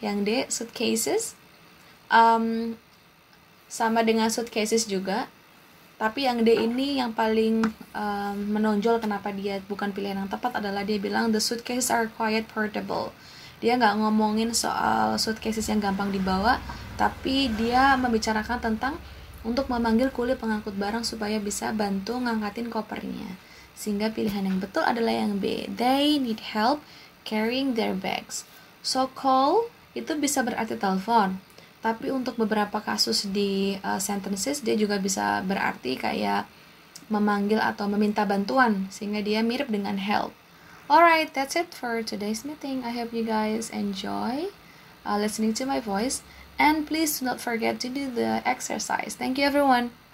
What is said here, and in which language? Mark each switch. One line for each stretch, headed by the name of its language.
Indonesian: Yang D, suitcases sama dengan suitcases juga, tapi yang D ini yang paling menonjol kenapa dia bukan pilihan yang tepat adalah dia bilang
English: the suitcases are quite portable.
Indonesian: Dia nggak ngomongin soal suitcases yang gampang dibawa, tapi dia membicarakan tentang untuk memanggil kuli pengangkut barang supaya bisa bantu ngangkatin kopernya. Sehingga pilihan yang betul adalah yang B.
English: They need help carrying their bags.
Indonesian: So call itu bisa berarti telepon, tapi untuk beberapa kasus di sentences dia juga bisa berarti kayak memanggil atau meminta bantuan, sehingga dia mirip dengan help.
English: Alright, that's it for today's meeting. I hope you guys enjoy listening to my voice, and please do not forget to do the exercise. Thank you everyone.